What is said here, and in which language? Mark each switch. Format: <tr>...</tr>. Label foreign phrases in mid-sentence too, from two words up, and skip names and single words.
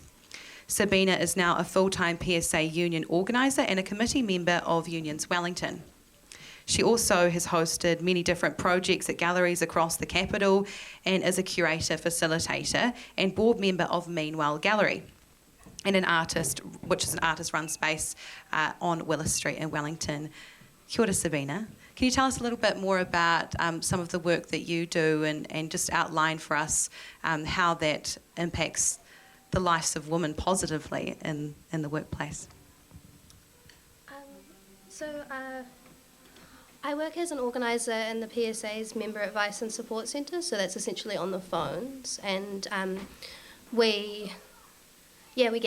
<en>Sabina is now a full-time PSA union organiser and a committee member of Unions Wellington. She also has hosted many different projects at galleries across the capital and is a curator, facilitator and board member of Meanwhile Gallery, and an artist, which is an artist-run space on Willis Street in Wellington.</en> <mi>Kia ora, Sabina.</mi> <en>Can you tell us a little bit more about some of the work that you do and just outline for us how that impacts the lives of women positively in the workplace? I work as an organiser in the PSA's Member Advice and Support Centre, so that's essentially on the phones, and we get</en>